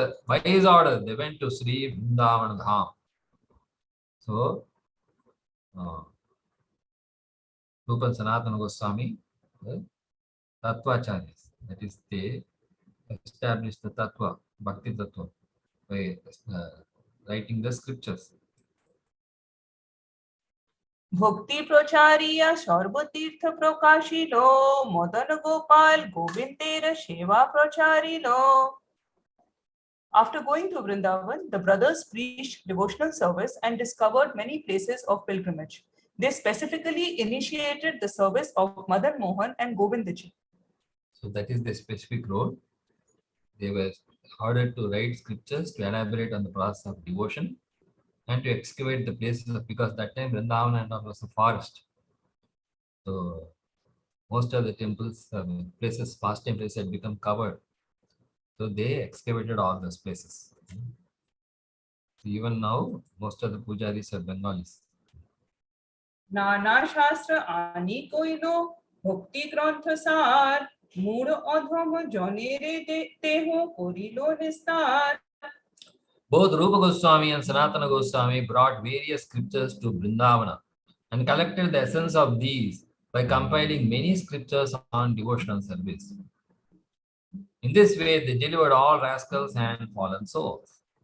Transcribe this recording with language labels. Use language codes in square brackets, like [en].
[en] By his order, they went to Sri Vrindavan Dham. So, Rupa and Sanatana Goswami, the Tattvacharyas, that is, they established the Tattva, Bhakti Tattva, by writing the scriptures. [bn] ভক্তি প্রচারিয়া সর্বতীর্থ প্রকাশিল, মদন গোপাল গোবিন্দের সেবা প্রচারিল। [en] After going to Vrindavan, the brothers preached devotional service and discovered many places of pilgrimage. They specifically initiated the service of Madan Mohan and Govindaji. So that is the specific role. They were ordered to write scriptures to elaborate on the process of devotion and to excavate the places because that time Vrindavan and all was a forest. So most of the temples, places, pastime places had become covered. So they excavated all those places. So even now, most of the pujaris are Bengalis. [bn] নানা শাস্ত্র আনি কইল ভক্তি গ্রন্থ সার, মূঢ় অধম জনের দেহ করিল নিস্তার। [en] Both Rupa Goswami and Sanatana Goswami brought various scriptures to Vrindavana and collected the essence of these by compiling many scriptures on devotional service. In this way, they delivered all rascals and fallen souls.